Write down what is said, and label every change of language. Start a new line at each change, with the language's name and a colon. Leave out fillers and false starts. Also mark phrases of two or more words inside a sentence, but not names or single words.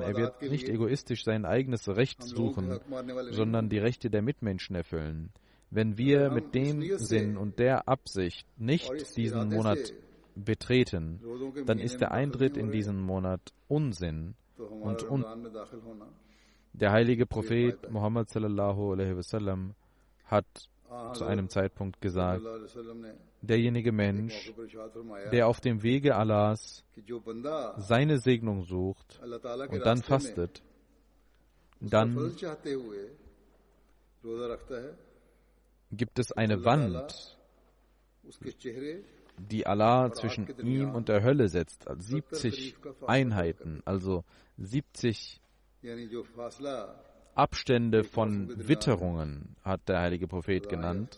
German: Er wird nicht egoistisch sein eigenes Recht suchen, sondern die Rechte der Mitmenschen erfüllen. Wenn wir mit dem Sinn und der Absicht nicht diesen Monat betreten, dann ist der Eintritt in diesen Monat Unsinn und der heilige Prophet Muhammad
Arabic: صلى الله عليه وسلم
German: hat zu einem Zeitpunkt gesagt, derjenige Mensch, der auf dem Wege Allahs seine Segnung sucht und dann fastet, dann gibt es eine Wand, die Allah zwischen ihm und der Hölle setzt, also 70 Einheiten, also 70 Abstände von Witterungen, hat der heilige Prophet genannt.